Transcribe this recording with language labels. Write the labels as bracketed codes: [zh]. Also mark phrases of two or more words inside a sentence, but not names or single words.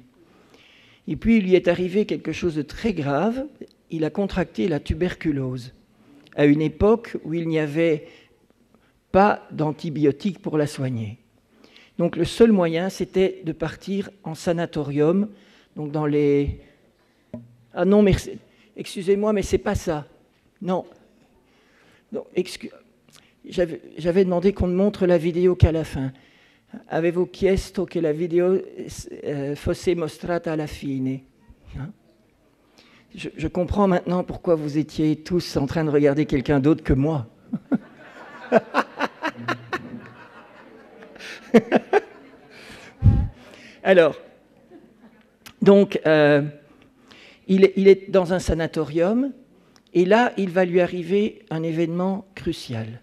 [fr] Et puis il lui est arrivé quelque chose de très grave, il a contracté la tuberculose, à une époque où il n'y avait pas d'antibiotiques pour la soigner. Donc le seul moyen, c'était de partir en sanatorium, donc dans les... Ah non, mais excusez-moi, mais c'est pas ça. Non. J'avais demandé qu'on ne montre la vidéo qu'à la fin. [it] Avevo chiesto che la video fosse mostrata alla fine. [fr] Je comprends maintenant pourquoi vous étiez tous en train de regarder quelqu'un d'autre que moi. Alors, donc, il est dans un sanatorium, et là, il va lui arriver un événement crucial.